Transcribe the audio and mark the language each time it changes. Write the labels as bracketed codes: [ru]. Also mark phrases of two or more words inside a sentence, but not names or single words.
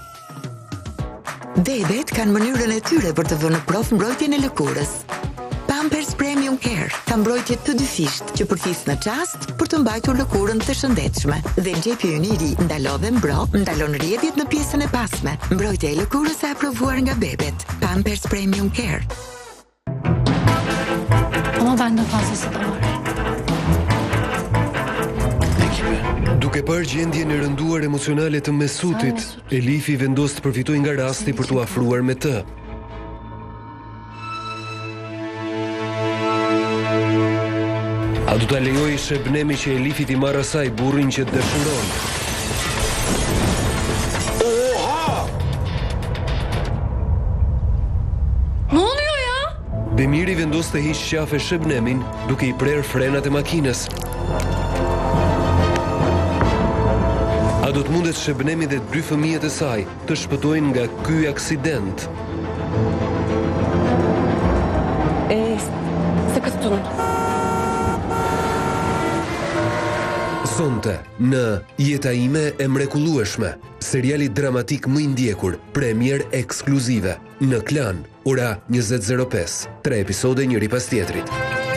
[sq] Bebet kanë mënyrën e tyre për të vënë prof mbrojtjen e lëkurës. Pampers Premium Care ka mbrojtje të dyfisht që përfis në çast për të mbajtur lëkurën të shëndetshme. Dhe gjepjen i ri ndalon dhe ndalon rrjedhjet në pjesën e pasme. Mbrojtja e lëkurës e aprovuar nga bebet. Pampers Premium Care. [tr] Ama ben de fazlası da var. [sq] Duke parë gjendjen e rënduar emocionale të Mesutit, Elifi vendos të përfitojë nga rasti për t'u afruar me të. A du ta lejoj Shebnemi që Elifit i marrë asaj burrin që të dëshiron? [tr] Oha! Ne oluyor ya? [sq] Demiri vendos të hiq qafe Shebnemin duke i prerë frenat e makinës. A do të mundet Shebnemi dhe 2 fëmijët e saj të shpëtojnë nga ky aksident? [tr] Sıkı tutun. [sq] Sonte, në Jeta ime e mrekullueshme, seriali dramatik më i ndjekur, premier ekskluzive, në Klan, ora 20:05, 3 episode njëri pas tjetrit.